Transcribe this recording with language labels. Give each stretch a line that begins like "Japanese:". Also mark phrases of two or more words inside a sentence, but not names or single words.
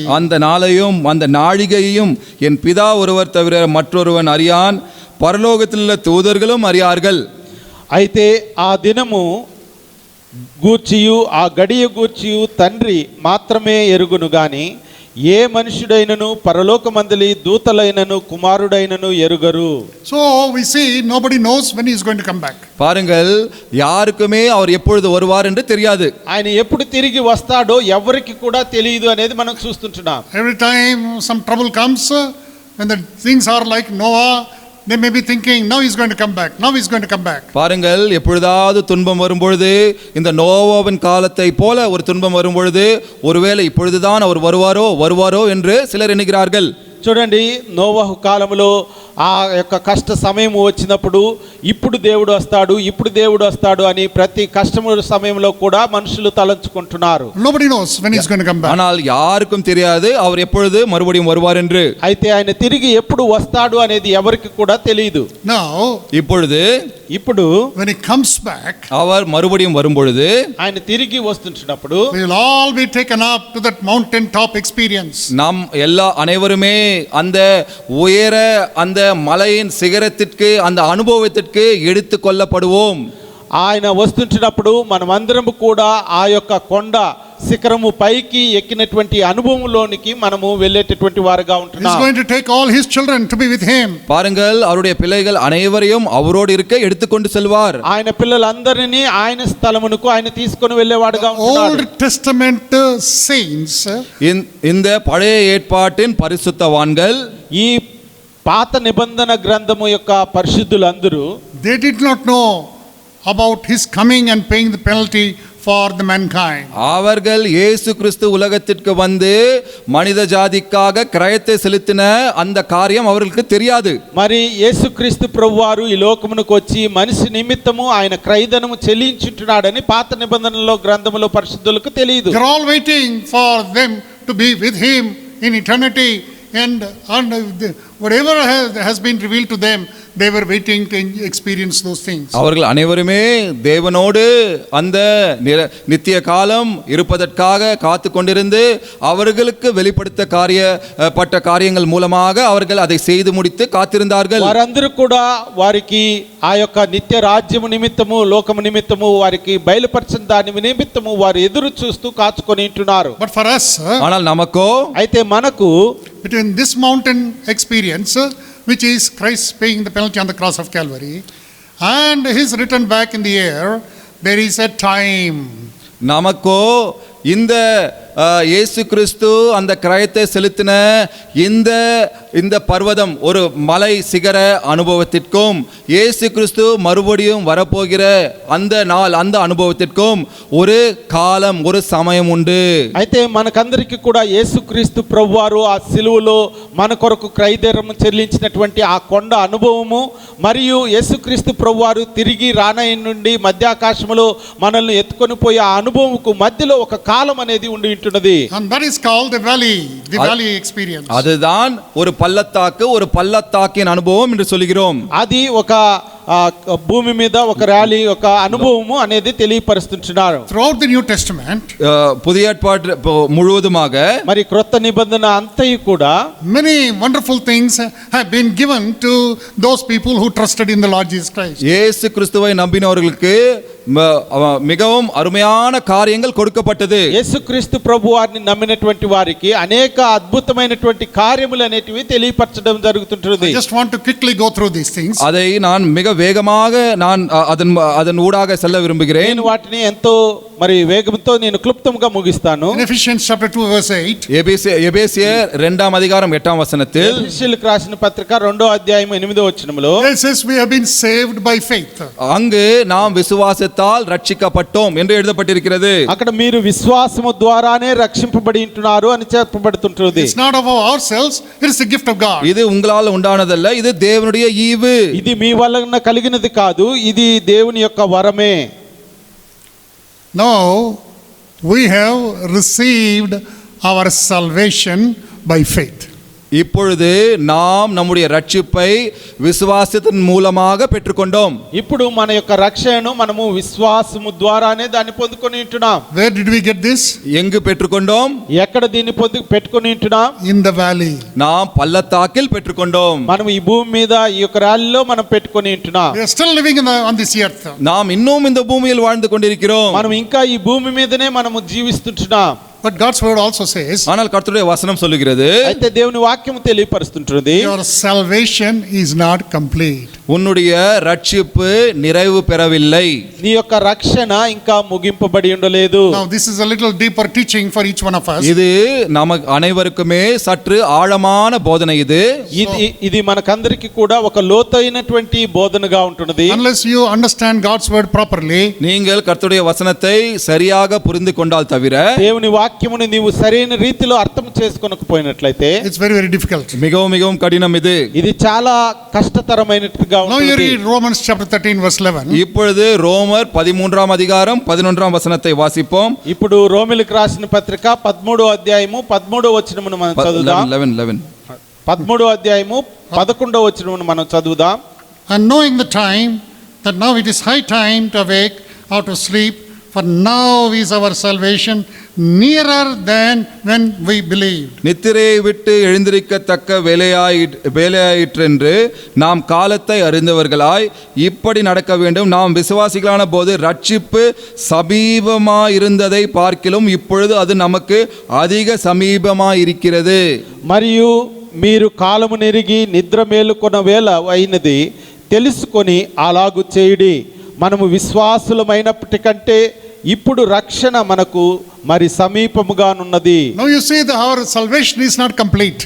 Tamil: அந்த நாளையும் அந்த நாழிகையையும் என் பிதா ஒருவர் தவிர மற்றொருவன் அறியான், பரலோகத்தில் உள்ள தூதர்களும் அறியார்கள்.
Telugu: అయితే ఆ దినము గూర్చియు ఆ గడియ గూర్చియు తండ్రి మాత్రమే ఎరుగును గాని ఏ మనుషుడైనను పరలోకమందలి దూతలైనను కుమారుడైనను ఎరుగరు.
English: So we see nobody knows when he is going to come back.
Tamil: பாருங்கள், யாருக்குமே அவர் எப்பொழுது வருவார் என்று தெரியாது.
Telugu: ఆయన ఎప్పుడు తిరిగి వస్తాడో ఎవరికి కూడా తెలియదు అనేది మనం చూస్తుంటున్నాం.
English: Every time some trouble comes, when the things are like Noah, they may be thinking, now he's going to come back, now he's going to come back.
Tamil: பாருங்கள், எப்பொழுதாவது துன்பம் வரும்பொழுது, இந்த நோவாவின் காலத்தை போல ஒரு துன்பம் வரும்பொழுது, ஒருவேளை இப்பொழுதுதான் அவர் வருவாரோ என்று சிலர் எண்ணுகிறார்கள்.
Telugu: చూడండి, నోవహు కాలంలో ఆ యొక్క కష్ట సమయం వచ్చినప్పుడు ఇప్పుడు దేవుడు వస్తాడు అని ప్రతి కష్టము సమయంలో కూడా మనుషులు తలంచుకుంటున్నారు.
English: Nobody knows when he's going to come back.
Tamil: ஆனால் யாருக்கும் தெரியாது அவர் எப்பொழுது மறுபடியும் வருவார் என்று.
Telugu: అయితే ఆయన తిరిగి ఎప్పుడు వస్తాడు అనేది ఎవరికి కూడా తెలియదు.
English: Now,
Telugu: ఇప్పుడు
English: when he comes back,
Tamil: அவர் மறுபடியும் வரும்பொழுது,
Telugu: ఆయన తిరిగి వస్తుంటున్నప్పుడు
English: we will all be taken up to that mountain top experience.
Tamil: நாம் அனைவருமே அந்த உயர அந்த மலையின் சிகரத்திற்கு அந்த அனுபவத்திற்கு எடுத்து கொள்ளப்படுவோம்.
Telugu: ఆయన వస్తుంటున్నప్పుడు మనమందరము కూడా ఆ యొక్క కొండ శిఖరము పైకి ఎక్కినటువంటి అనుభవంలోనికి మనము వెళ్ళేటటువంటి వారుగా ఉంటున్నాం.
English: He's going to take all his children to be with him.
Tamil: பாருங்கள், அவருடைய பிள்ளைகள் அனைவரையும் அவரோடு இருக்க எடுத்துக்கொண்டு செல்வார்.
Telugu: ఆయన పిల్లలందరినీ ఆయన స్థలమునకు ఆయన తీసుకొని వెళ్ళేవాడుగా ఉంటున్నాడు.
English: Old Testament saints,
Tamil: இந்த பழைய ஏற்பாட்டின் பரிசுத்தவான்கள்,
Telugu: ఈ పాత నిబంధన గ్రంథము యొక్క పరిశుద్ధులందరూ
English: they did not know about his coming and paying the penalty for the mankind.
Tamil: அவர்கள் இயேசு கிறிஸ்து உலகத்திற்கு வந்து மனித ஜாதிக்காக கிரயத்தை செலுத்தின அந்த காரியம் அவர்களுக்கு தெரியாது.
Telugu: మరి యేసుక్రీస్తు ప్రభువారు ఈ లోకమునకు వచ్చి మనిషి నిమిత్తము ఆయన క్రయధనము చెల్లించుంటున్నాడని పాత నిబంధనలో గ్రంథములో పరిశుద్ధులకు తెలియదు.
English: They're all waiting for them to be with him in eternity, and whatever has been revealed to them, they were waiting to experience those things.
Tamil: அவர்கள் அனைவருமே தேவனோடு அந்த நித்திய காலம் இருப்பதற்காக காத்து கொண்டிருந்து அவர்களுக்கு வெளிப்படுத்தப்பட்ட காரியங்கள் மூலமாக அவர்கள் அதை செய்து முடித்து காத்திருந்தார்கள்.
Telugu: వారందరూ కూడా వారికి ఆ యొక్క నిత్య రాజ్యము నిమిత్తము లోకము నిమిత్తము వారికి బయలుపరిచిన దాని నిమిత్తము వారు ఎదురు చూస్తూ కాచుకొని ఉంటున్నారు.
English: But for us,
Tamil: ஆனால் நமக்கோ
Telugu: అయితే మనకు
English: between this mountain experience, which is Christ paying the penalty on the cross of Calvary, and his return back in the air, there is a time.
Tamil: நமக்கோ இந்த இயேசு கிறிஸ்து அந்த கிரயத்தை செலுத்தின இந்த பர்வதம் ஒரு மலை சிகர அனுபவத்திற்கும் இயேசு கிறிஸ்து மறுபடியும் வரப்போகிற அந்த நாள் அந்த அனுபவத்திற்கும் ஒரு காலம் ஒரு சமயம் உண்டு.
Telugu: అయితే మనకందరికీ కూడా యేసుక్రీస్తు ప్రభువారు ఆ సిలువలో మన కొరకు క్రయధనం చెల్లించినటువంటి ఆ కొండ అనుభవము మరియు యేసుక్రీస్తు ప్రభువారు తిరిగి రానయ్య నుండి మధ్యాకాశములో మనల్ని ఎత్తుకొని పోయే ఆ అనుభవంకు మధ్యలో ఒక కాలం అనేది ఉండి ఉంటున్నది.
English: And that is called the valley experience.
Tamil: அதுதான் ஒரு பள்ளத்தாக்கின் அனுபவம் என்று சொல்கிறோம்.
Telugu: అది ఒక భూమి మీద ఒక ర్యాలీ ఒక అనుభవము అనేది తెలియపరుస్తున్నారు.
English: Throughout the New Testament,
Tamil: புதிய ஏற்பாடு முழுவதுமாக
Telugu: మరి క్రొత్త నిబంధన అంతయు కూడా
English: many wonderful things have been given to those people who trusted in the Lord Jesus Christ.
Tamil: இயேசு கிறிஸ்துவை நம்பினவர்களுக்கு மிகவும் அருமையான காரியங்கள் கொடுக்கப்பட்டது.
Telugu: యేసుక్రీస్తు ప్రభువారిని నమ్మినటువంటి వారికి అనేక అద్భుతమైనటువంటి కార్యములు అనేటివి తెలియపరచడం జరుగుతుంటుంది.
English: I just want to quickly go through these things.
Tamil: அதை நான் மிக வேகமாக அதன் ஊடாக செல்ல விரும்புகிறேன்.
Telugu: నేను వాటిని ఎంతో మరి వేగంతో నేను క్లుప్తంగా ముగిస్తాను.
English: In Ephesians chapter 2 verse 8,
Tamil: எபேசியர் 2ஆம் அதிகாரம் 8ஆம் வசனத்தில்
Telugu: ఎఫెసీయులకు రాసిన పత్రిక 2వ అధ్యాయం 8వ వచనములో
English: it says we have been saved by faith.
Tamil: அங்கு நாம் விசுவாசத்தால் ரட்சிக்கப்பட்டோம் என்று எழுதப்பட்டிருக்கிறது.
Telugu: అక్కడ మీరు విశ్వాసము ద్వారానే రక్షింపబడి ఉంటున్నారు అని చెప్పబడుతుంటుంది.
English: It's not of ourselves, it is the gift of God.
Tamil: இது உங்களால் உண்டானதல்ல, இது தேவனுடைய ஈவு.
Telugu: ఇది మీ వలన కలిగినది కాదు, ఇది దేవుని యొక్క వరమే.
English: Now we have received our salvation by faith.
Tamil: இப்பொழுது நாம் நம்முடைய ரட்சிப்பை விசுவாசத்தின் மூலமாக பெற்றுக்கொண்டோம்.
Telugu: ఇప్పుడు మన యొక్క రక్షణను మనము విశ్వాసము ద్వారానే దాన్ని పొందుకొని ఉంటున్నాం.
English: Where did we get this?
Tamil: எங்கு பெற்றுக்கொண்டோம்?
Telugu: ఎక్కడ దీన్ని పెట్టుకొని ఉంటున్నాం?
English: In the valley.
Tamil: நாம் பள்ளத்தாக்கில் பெற்றுக்கொண்டோம்.
Telugu: మనం ఈ భూమి మీద ఈ యొక్క రాళ్ళలో మనం పెట్టుకొని ఉంటున్నాం.
English: We are still living on this earth.
Tamil: நாம் இன்னும் இந்த பூமியில் வாழ்ந்து கொண்டிருக்கிறோம்.
Telugu: మనం ఇంకా ఈ భూమి మీదనే మనము జీవిస్తుంటున్నాం.
English: But God's word also says,
Tamil: ஆனால் கர்த்தருடைய வசனம் சொல்லுகிறது,
Telugu: అయితే దేవుని వాక్యం తెలియపరుస్తుంటుంది,
English: your salvation is not complete.
Tamil: உன்னுடைய ரட்சிப்பு நிறைவு பெறவில்லை.
Telugu: నీ యొక్క రక్షణ ఇంకా ముగింపబడి ఉండలేదు.
English: Now this is a little deeper teaching for each one of us.
Tamil: இது நமக்கு அனைவருக்குமே சற்று ஆழமான போதனை.
Telugu: ఇది మనకందరికి కూడా ఒక లోతైనటువంటి బోధనగా ఉంటున్నది.
English: Unless you understand God's word properly,
Tamil: நீங்கள் கர்த்தருடைய வசனத்தை சரியாக புரிந்து கொண்டால் தவிர
Telugu: దేవుని వాక్యముని నీవు సరైన రీతిలో అర్థం చేసుకోనకపోయినట్లయితే
English: it's very very difficult.
Tamil: மிகவும் மிகவும் கடினம் ఇది
Telugu: చాలా కష్టతరమైనట్టుగా
English: Now you
Telugu: ఉంటుంది.
English: read Romans chapter 13 verse 11.
Tamil: இப்பொழுது ரோமர் 13ஆம் அதிகாரம் 11ஆம் வசனத்தை வாசிப்போம்.
Telugu: ఇప్పుడు రోమిలకు రాసిన పత్రిక 13వ అధ్యాయము 13వ వచనమును మనం చదువుదాం. 13వ అధ్యాయము 11వ వచనమును మనం చదువుదాం.
English: And knowing the time, that now it is high time to awake out of sleep, for now is our salvation nearer than when we believed.
Tamil: நித்திரையை விட்டு எழுந்திருக்கத்தக்க வேலையாயிற்றென்று நாம் காலத்தை அறிந்தவர்களாய் இப்படி நடக்க வேண்டும். நாம் விசுவாசிகளான போது ரட்சிப்பு சமீபமாயிருந்ததை பார்க்கிலும் இப்பொழுது அது நமக்கு அதிக சமீபமாயிருக்கிறது.
Telugu: మరియు మీరు కాలము నెరిగి నిద్ర మేలుకొన వేళ అయినది తెలుసుకొని అలాగు చేయుడి. మనము విశ్వాసులమైనప్పటికంటే ఇప్పుడు రక్షణ మనకు మరి సమీపముగానున్నది.
English: Now you see that our salvation is not complete.